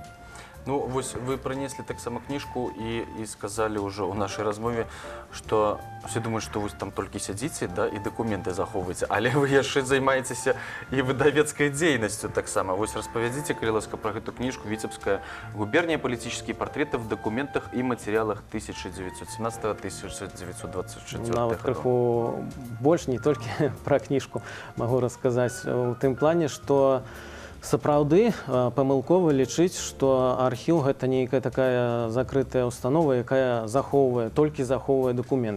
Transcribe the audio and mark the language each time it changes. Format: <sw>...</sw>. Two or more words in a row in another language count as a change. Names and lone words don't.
<be>Ну, вось вы прынеслі таксама кніжку і сказалі ўжо ў нашай размове, што усе думаюць, што вы там толькі сядзіце, да, і дакументы захоўваеце, але вы яшчэ займаецеся і выдавецкай дзейнасцю таксама. Вось распавядзіце, калі ласка, пра гэту кніжку</be> <ru>«Витебская губерния. Политические портреты в документах и материалах 1917-1924».</ru> <be>Нават крыху больш, не толькі пра кніжку магу расказаць у тым плане, што сапраўды памылкова лічыць, што архіў гэта нейкая такая закрытая установа, якая толькі захоўвае дакументы.</be>